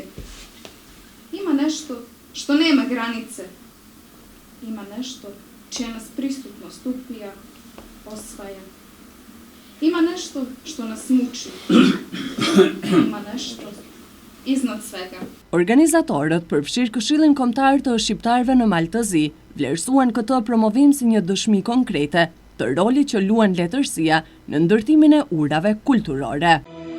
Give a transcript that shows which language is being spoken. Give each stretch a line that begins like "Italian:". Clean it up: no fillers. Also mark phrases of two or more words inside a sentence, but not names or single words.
Serbian: Ima nešto što nema granice. Ima nešto čija nas prisutnost upija, osvaja. Ima nešto što nas muči. Ima nešto iznad svega.
Albanian: Organizatorët, përfshirë Këshillin Kombëtar të Shqiptarëve në Maltëzi, vlerësuan këtë promovim si një dëshmi konkrete të rolit që luan letërsia në ndërtimin e urave kulturore.